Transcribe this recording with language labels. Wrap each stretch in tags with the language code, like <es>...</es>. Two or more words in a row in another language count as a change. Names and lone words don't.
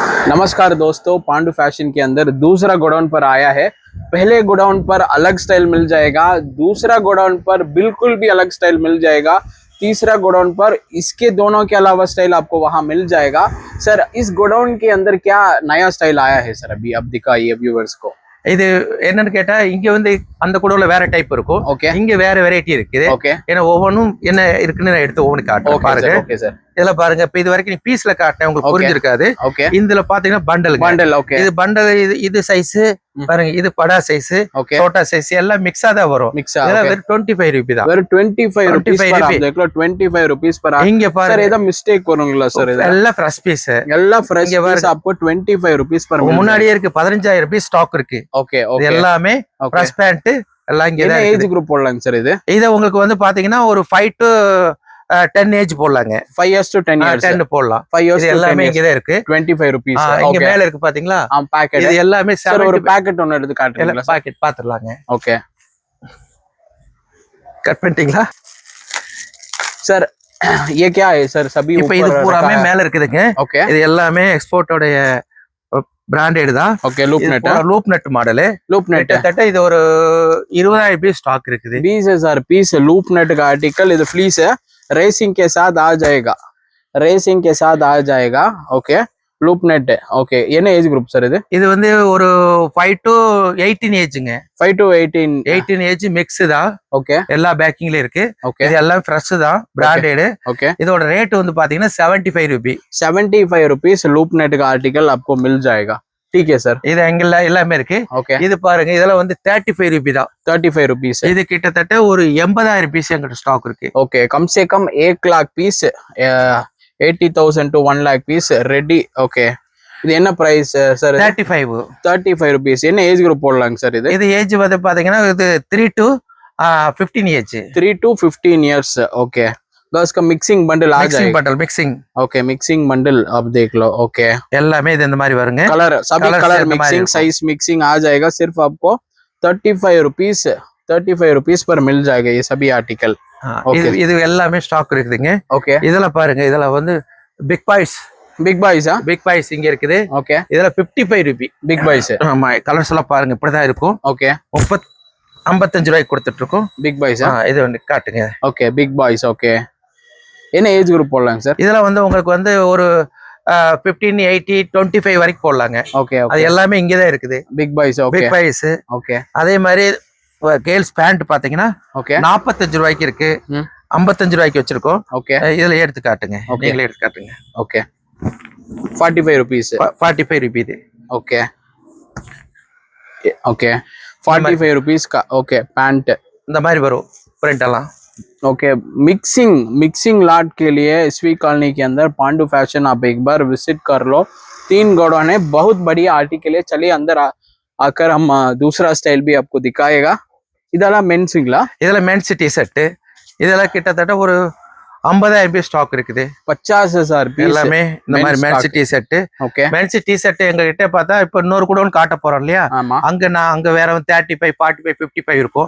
<hi>नमस्कार दोस्तों, पांडु फैशन के अंदर दूसरा गोडाउन पर आया है। पहले गोडाउन पर अलग स्टाइल मिल जाएगा, दूसरा गोडाउन पर बिल्कुल भी अलग स्टाइल मिल जाएगा, तीसरा गोडाउन पर इसके दोनों के अलावा स्टाइल आपको वहां मिल जाएगा। सर, इस गोडाउन के अंदर क्या नया स्टाइल आया है सर? अभी आप दिखाइए व्यूवर्स को।</hi> <ta>இது என்னன்னு கேட்டா இங்க வந்து அந்த குடவுல வேற டைப் இருக்கும். ஓகே, இங்க வேற வெரைட்டி இருக்குது. ஓகே, ஏன்னா ஒவ்வொன்றும் என்ன இருக்குன்னு நான் எடுத்து ஒவ்வொன்று காட்டுறேன் பாருங்க. ஓகே சார், இதுல பாருங்க, இப்ப இது வரைக்கும் நீ பீஸ்ல காட்டினேன், உங்களுக்கு புரிஞ்சிருக்காது. ஓகே, இதுல பாத்தீங்கன்னா பண்டல் பண்டல். ஓகே, இது பண்டல், இது சைஸ் பாருங்க, இது படா சைஸ், ஓகே, छोटा சைஸ் எல்லாம் மிக்ஸா தான் வரும். மிக்ஸா இதெல்லாம் வெறும் 25 ரூபாய் தான். வெறும் 25 ரூபாய்</ta> <hi>आप देख लो, 25 रुपीस पर।</hi> <ta>இங்க பாருங்க सर, ஏதோ மிஸ்டேக் வருங்களா சார்? எல்லாம்</ta> <en>fresh piece,</en> <ta>எல்லாம்</ta> <en>fresh piece</en> <hi>आपको 25 रुपीस पर</hi> <ta>முன்னாடியே இருக்கு. 15,000 ரூபாய் ஸ்டாக் இருக்கு. ஓகே, இது எல்லாமே</ta> <en>fresh pant</en> <ta>எல்லாம் இங்க தான்.</ta> <en>age group</en> <ta>போடலாங்க சார் இது? இத உங்களுக்கு வந்து பாத்தீங்கன்னா ஒரு 5 to 10 ஏஜ் போடலாங்க.</ta> <en>5 years to 10 years</en> <ta>10 போடலாம்.</ta> <en>5 years</en> <ta>இது எல்லாமே இங்க தான் இருக்கு.</ta> <en>25 rupees.</en> <ta>இங்க மேல இருக்கு பாத்தீங்களா?</ta> <hi>पैकेट</hi> <ta>இது எல்லாமே சார் ஒரு पैकेट ஒன்னு எடுத்து காட்டுறீங்களா? பாக்கெட் பாத்துறலாங்க. ஓகே, கட் பண்ணிட்டீங்களா</ta> <hi>सर? ये क्या है सर? सभी</hi> <ta>இப்போ இது பூராமே மேல இருக்குதுங்க. ஓகே, இது எல்லாமே எக்ஸ்போர்ட்டோட பிராண்டட் தான்.</ta> <en>okay, loop knit</en> <ta>மாடல்.</ta> <en>loop net</en> <ta>கிட்டத்தட்ட இது ஒரு 20,000 பீஸ் ஸ்டாக் இருக்குது.</ta> <hi>20,000 पीस</hi> <en>loop net</en> <hi>का आर्टिकल। இது फ्लीस है, रेसिंग के साथ आ जाएगा, रेसिंग के साथ आ जाएगा।</hi> <en>okay, loop net. okay,</en> <ta>என்ன</ta> <en>age group</en> <ta>சார் இது? இது வந்து ஒரு 5 to 18 ஏஜ்ங்க.</ta> <en>5 to 18</en> <ta>ஏஜ் மிக்ஸ் தான். ஓகே, எல்லா பேக்கிங்ல இருக்கு. ஓகே, இது எல்லாம் ஃப்ரெஷ் தான், பிராண்டட்.</ta> <hi>ओके,</hi> <ta>இதோட ரேட் வந்து பாத்தீங்கன்னா 75 ரூபாய்.</ta> <hi>75 रुपीस</hi> <en>loop net</en> <hi>का आर्टिकल आपको मिल जाएगा। ठीक है सर,</hi> <ta>இது எங்கெல்ல எல்லாமே இருக்கு.</ta> <hi>ओके,</hi> <ta>இது பாருங்க, இதெல்லாம் வந்து 35 ரூபாய் தான்.</ta> <hi>35 रुपीस।</hi> <ta>இது கிட்டத்தட்ட ஒரு 80,000 பீஸ் எங்கிட்ட ஸ்டாக் இருக்கு.</ta> <hi>ओके, कम से कम 1 लाख पीस, 80,000 to 1 lakh पीस रेडी। ओके,</hi> <ta>இது என்ன பிரைஸ் சார்? 35 रुपीस। என்ன</ta> <en>age group</en> <ta>போடலாங்க சார் இது? இது ஏஜ் வந்து பாத்தீங்கன்னா இது 3 to 15 ஏஜ்.</ta> <en>3 to 15 इयर्स।</en> <hi>ओके, बस का</hi> <en>mixing bundle</en> <hi>आ जाएगा।</hi> <en>bundle mixing.</en> <hi>ओके,</hi> <en>mixing bundle</en> <hi>आप देख लो। ओके,</hi> <ta>எல்லாமே இது இந்த மாதிரி வருங்க.</ta> <hi>कलर सभी</hi> <en>colour mixing, size mixing</en> <hi>आ जाएगा। सिर्फ आपको 35 रुपीस 35 रुपीस पर मिल जाएगा ये सभी आर्टिकल।</hi> <ta>இது எல்லாமே ஸ்டாக் இருக்குதுங்க. ஓகே, இதெல்லாம் பாருங்க, இதெல்லாம் வந்து</ta> <en>big boys. big boys big boys</en> <ta>இங்க இருக்குது. ஓகே, இதெல்லாம் 55 ரூபாய்</ta> <en>big boys.</en> <ta>ஆமா, கலர்ஸ் எல்லாம் பாருங்க இப்படிதான் இருக்கும். ஓகே, 55 ரூபாய்க்கு கொடுத்துட்டு இருக்கோம்</ta> <en>big boys.</en> <ta>இது வந்து காட்டுங்க.</ta> <en>okay, big boys. okay,</en> <ta>என்ன ஏஜ் குரூப் போடலாங்க சார்? இதெல்லாம் வந்து உங்களுக்கு வந்து ஒரு 15, 80, 25 வரைக்கும் போடலாங்க. ஓகே, அது எல்லாமே இங்கதான் இருக்குது.</ta> <en>big boys. okay, big boys.</en> <ta>ஓகே, அதே மாதிரி</ta> <en>girls pant</en> <ta>பாத்தீங்கன்னா ஓகே 45 ரூபாய்க்கு இருக்கு, 55 ரூபாய்க்கு வச்சிருக்கோம். ஓகே, இதுல எடுத்து காட்டுங்க, நீங்களே எடுத்து காட்டுங்க.</ta> <hi>ஓகே, 45 रुपीस।</hi> <ta>45 ரூபாய் இது.</ta> <hi>ओके, ओके, 45 रुपीस का। ओके, पैंट</hi> <ta>இந்த மாதிரி வரும் பிரிண்ட் எல்லாம்।</ta> <hi>ओके,</hi> <en>mixing lot</en> <hi>के लिए एसवी कॉलोनी के अंदर पांडु फैशन आप एक बार विजिट कर लो। 3 गोडाउन है, बहुत बढ़िया आर्टिकल है। चलिए अंदर आकर हम दूसरा स्टाइल भी आपको दिखाएगा।</hi> <ta>இதெல்லாம் மென்ஸுங்களா? இதெல்லாம்</ta> <en>men's T-shirt.</en> <ta>இதெல்லாம் கிட்டத்தட்ட ஒரு 50,000 பீஸ் ஸ்டாக் இருக்குது. 50,000 பீஸ் எல்லாமே இந்த மாதிரி</ta> <en>men's T-shirt.</en> <ta>ஓகே,</ta> <en>men's T-shirt</en> <ta>எங்க கிட்ட பார்த்தா இப்ப இன்னொரு கூட காட்ட போறோம் இல்லையா? ஆமா, அங்க வேற வந்து 35, 45, 55 இருக்கும்.</ta>